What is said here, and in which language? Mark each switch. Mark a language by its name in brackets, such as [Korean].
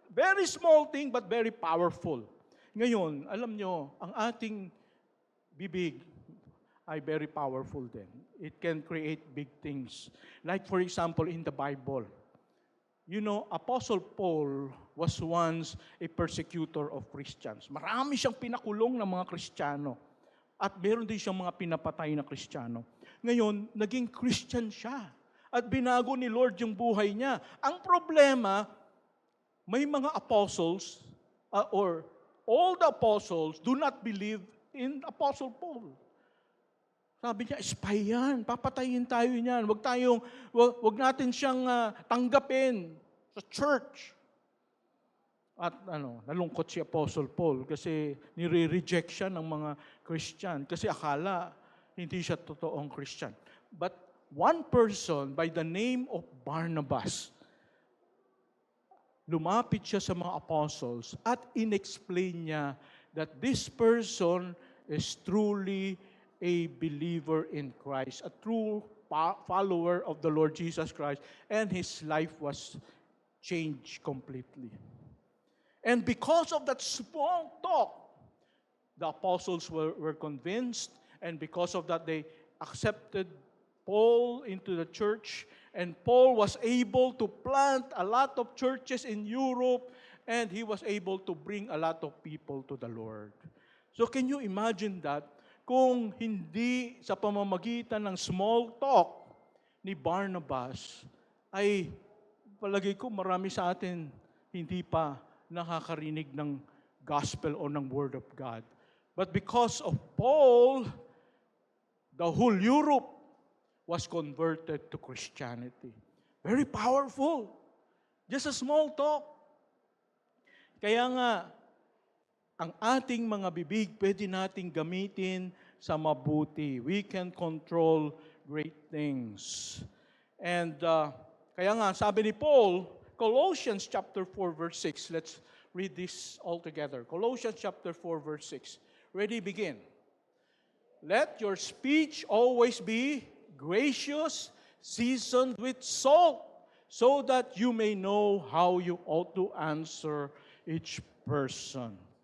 [English] Very small thing but very powerful. [Filipino] Ngayon, alam nyo, ang ating bibig ay very powerful din. [English] It can create big things. Like for example, in the Bible, you know, Apostle Paul was once a persecutor of Christians. [Filipino] Marami siyang pinakulong ng mga Kristiyano. At meron din siyang mga pinapatay na Kristiyano. Ngayon, naging Christian siya. At binago ni Lord yung buhay niya. Ang problema, may mga apostles, [English] or all the apostles do not believe in Apostle Paul. [Filipino] Sabi niya, spy yan, papatayin tayo niyan. Wag natin siyang tanggapin sa church. At nalungkot si Apostle Paul kasi nire-reject siya ng mga Christian kasi akala hindi siya totoong Christian. [English] But one person by the name of Barnabas, [Filipino] lumapit siya sa mga apostles at inexplain niya [English] that this person is truly a believer in Christ, a true follower of the Lord Jesus Christ, and his life was changed completely. And because of that small talk, the apostles were convinced, and because of that, they accepted Paul into the church, and Paul was able to plant a lot of churches in Europe, and he was able to bring a lot of people to the Lord. So can you imagine that? [Filipino] Kung hindi sa pamamagitan ng small talk ni Barnabas, ay palagay ko marami sa atin hindi pa nakakarinig ng gospel o ng word of God. [English] But because of Paul, the whole Europe was converted to Christianity. Very powerful. Just a small talk. [Filipino] Kaya nga, ang ating mga bibig pwede nating gamitin sa mabuti. [English] We can control great things. [Filipino] And kaya nga, sabi ni Paul, Colossians chapter 4 verse 6. [English] Let's read this all together. Colossians chapter 4 verse 6. Ready, begin. Let your speech always be gracious, seasoned with salt, so that you may know how you ought to answer each person.